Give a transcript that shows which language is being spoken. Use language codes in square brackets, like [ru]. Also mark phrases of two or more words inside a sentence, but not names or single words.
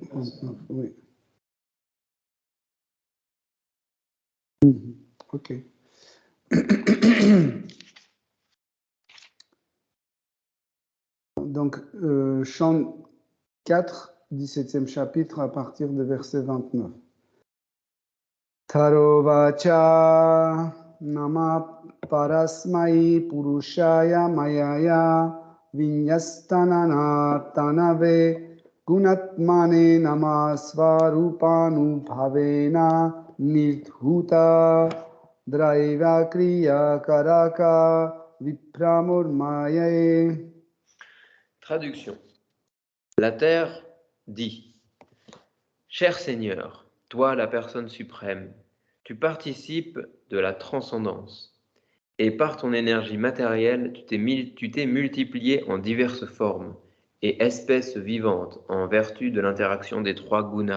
[fr] 29, oui. Mhm, ok. Donc, chant 4, 17e chapitre, à partir de verset 29. [sa] Tarovacha nama parasmai purushaya mayaya vinyastanana tanave gunatmane nama svarupanu bhavena nidhuta draiva kriya karaka vipramurmaye. [fr] Traduction. La terre dit: Cher Seigneur, toi la personne suprême, tu participes de la transcendance, et par ton énergie matérielle, tu t'es multiplié en diverses formes et espèces vivantes en vertu de l'interaction des trois gunas.